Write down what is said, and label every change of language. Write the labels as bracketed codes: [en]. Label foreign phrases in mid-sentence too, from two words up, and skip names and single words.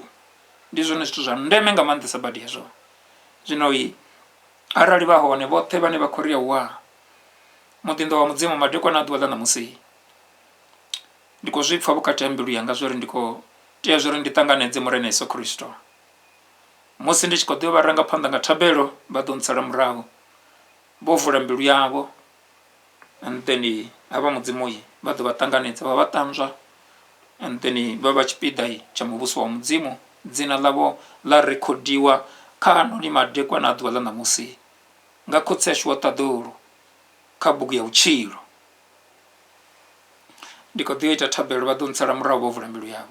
[ve] Ndi zwone zwithu zwa ndeme nga maanḓesa badi hezwo. Zwino arali vha hone vhoṱhe vhane vha khou ri wa muḓinḓa wa mudzimu madekwana a ḓuvha ḽa ṋamusi, ndi khou zwi pfha vhukati ha mbilu yanga zwori ndi khou tea zwori ndi ṱanganedze murena Yesu Kristo. Musi ndi tshi khou ḓi vha rangaphanḓa nga thabelo, vha ḓo ntsala murahu vho vula mbilu yavho, [en] and then [ve] havha mudzimu vha ḓo vha ṱanganedza, vha vha ṱanzwa, [en] and then [ve] vha vha tshipiḓa tsha muvhuso wa mudzimu. Dzina ḽavho ḽa rekhodiwa kha anoni madekwana a ḓuvha ḽa ṋamusi nga khotsi yashu wa ṱaḓulu kha bugu ya vhutshilo. Ndi khou ḓi ita thabelo, vha ḓo ntsala murahu vho vula mbilu yavho.